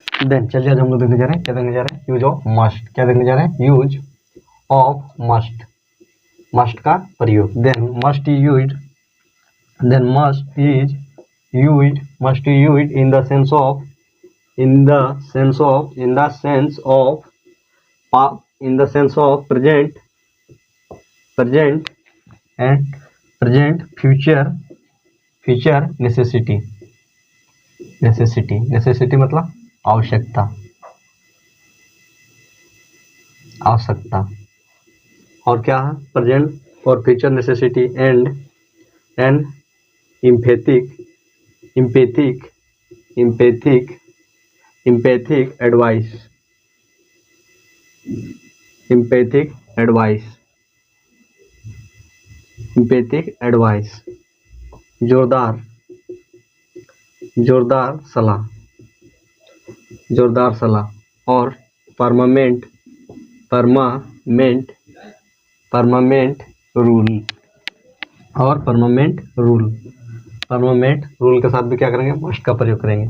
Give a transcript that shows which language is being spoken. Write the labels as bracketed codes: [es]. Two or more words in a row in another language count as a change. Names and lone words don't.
[hi] देन चलिए आज हम लोग देखने जा रहे हैं, क्या देखने जा रहे हैं, [en] use of must. [hi] क्या देखने जा रहे हैं, [en] use of must, [hi] मस्ट का प्रयोग। [en] then must is used, then must is used, must is used in the sense of, in the sense of, in the sense of, in the sense of present, present and present, future, future necessity, necessity, necessity [hi] मतलब आवश्यकता, आवश्यकता। और क्या है, [en] प्रेजेंट और future necessity and empathic, empathic, empathic, empathic advice, empathic advice, empathic advice, [hi] जोरदार, जोरदार सलाह, जोरदार सलाह। और [en] permanent, permanent, permanent rule, [hi] और [en] permanent rule, permanent rule [hi] के साथ भी क्या करेंगे, मस्ट का प्रयोग करेंगे।